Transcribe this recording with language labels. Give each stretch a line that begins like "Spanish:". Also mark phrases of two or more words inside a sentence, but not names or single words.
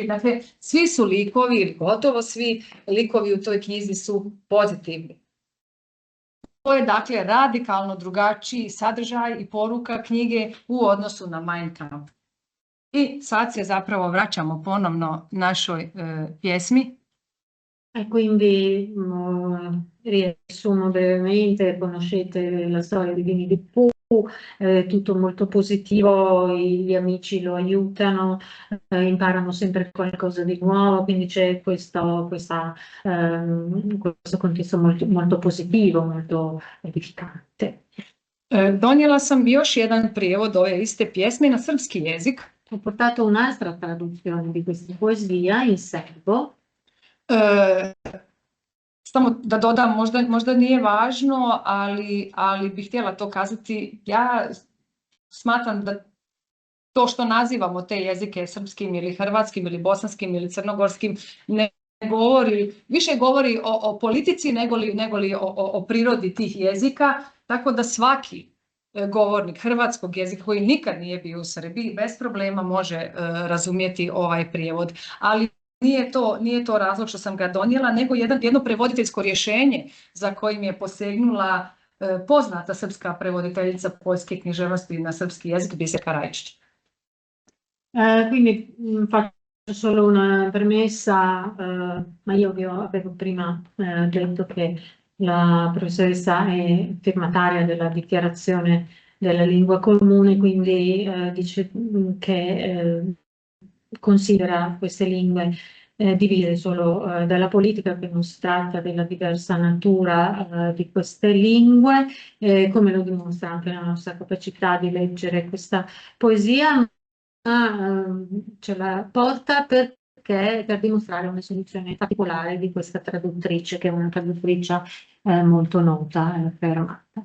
Croatian: Dakle, svi su likovi, ili gotovo svi likovi u toj knjizi su pozitivni. To je dakle radikalno drugačiji sadržaj i poruka knjige u odnosu na Mein Kampf. I sad se zapravo vraćamo ponovno našoj pjesmi.
Italian: E quindi riassumo brevemente, conoscete la storia di Winnie the Pooh, tutto molto positivo, gli amici lo aiutano, imparano sempre qualcosa di nuovo, quindi c'è questo contesto molto, molto positivo, molto edificante.
Croatian: Donijela sam još jedan prijevod ove iste pjesme na srpski jezik.
Italian: Ho portato un'altra traduzione di questa poesia in serbo.
Croatian: Samo da dodam, možda nije važno, ali bih htjela to kazati. Ja smatram da to što nazivamo te jezike srpskim ili hrvatskim ili bosanskim ili crnogorskim ne govori, više govori o politici negoli o prirodi tih jezika, tako da svaki govornik hrvatskog jezika koji nikad nije bio u Srbiji bez problema može razumjeti ovaj prijevod, ali nije to razlog što sam ga donijela, nego jedno prevoditeljsko rješenje za kojim je posegnula poznata srpska prevoditeljica poljske književnosti na srpski jezik Biserka Rajčić.
Italian: Quindi faccio solo una premessa, ma io avevo prima detto che la professoressa è firmataria della dichiarazione della lingua comune, quindi dice che considera queste lingue divise solo dalla politica, che non si tratta della diversa natura di queste lingue, come lo dimostra anche la nostra capacità di leggere questa poesia, ma ce la porta per dimostrare una soluzione particolare di questa traduttrice, che è una traduttrice molto nota e affermata.